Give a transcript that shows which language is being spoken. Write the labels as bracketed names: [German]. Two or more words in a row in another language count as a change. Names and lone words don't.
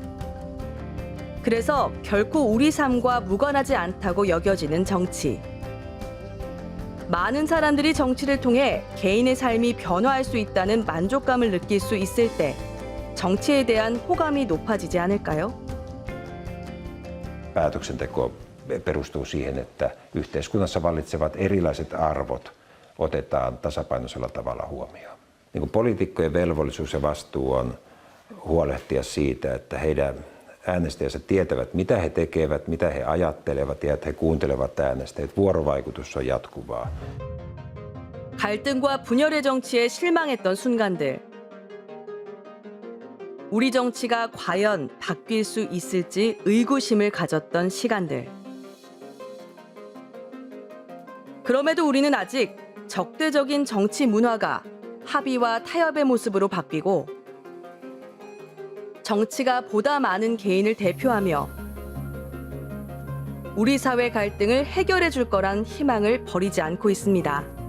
[Korean] 그래서 결코 우리 삶과 무관하지 않다고 여겨지는 정치. 많은 사람들이 정치를 통해 개인의 삶이 변화할 수 있다는 만족감을 느낄 수 있을 때 정치에 대한 호감이 높아지지 않을까요? [Finnish] Päätöksenteko perustuu siihen, että yhteiskunnassa vallitsevat erilaiset arvot otetaan tasapainoisella tavalla huomioon. Niin kuin poliitikkojen velvollisuus ja vastuu on huolehtia siitä, että heidän äänestäjänsä tietävät, mitä he tekevät, mitä he ajattelevat ja että he kuuntelevat äänestäjät. Vuorovaikutus on jatkuvaa. [Korean] 갈등과 분열의 정치에 실망했던 순간들. 우리 정치가 과연 바뀔 수 있을지 의구심을 가졌던 시간들. 그럼에도 우리는 아직 적대적인 정치 문화가 합의와 타협의 모습으로 바뀌고 정치가 보다 많은 개인을 대표하며 우리 사회 갈등을 해결해 줄 거란 희망을 버리지 않고 있습니다.